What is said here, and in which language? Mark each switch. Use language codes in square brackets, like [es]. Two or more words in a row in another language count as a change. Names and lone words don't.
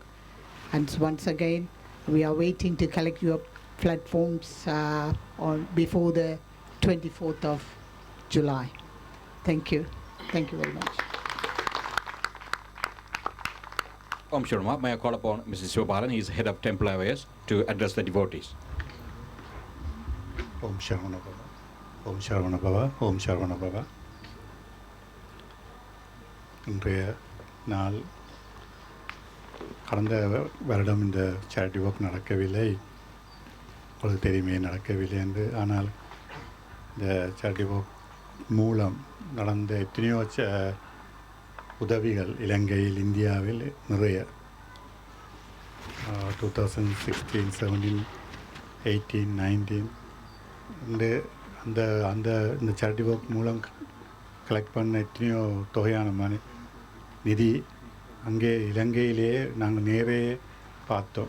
[en] And once again, we are waiting to collect your platforms before the 24th of July. Thank you. Thank you very much. Om Sharma, may I call upon Mrs. Sivabalan, he is head of temple affairs, to address the devotees. [sa] ओम् शर्वण भव। ओम् शर्वण भव। ओम् शर्वण भव. [ta] இன்றைய நாள் கடந்த வருடம் இந்த [en] charity work [ta] நடக்கவில்லை, உங்களுக்கு தெரியுமே நடக்கவில்லை என்று. ஆனால் இந்த [en] charity work [ta] மூலம் நடந்த எத்தனையோ உதவிகள் இலங்கையில், இந்தியாவில் நிறைய 2016, 17, 18, 19 இந்த [en] charity work [ta] மூலம் கலெக்ட் பண்ண எத்தனையோ தொகையான நிதி அங்கே இலங்கையிலேயே நாங்கள் நேரே பார்த்தோம்.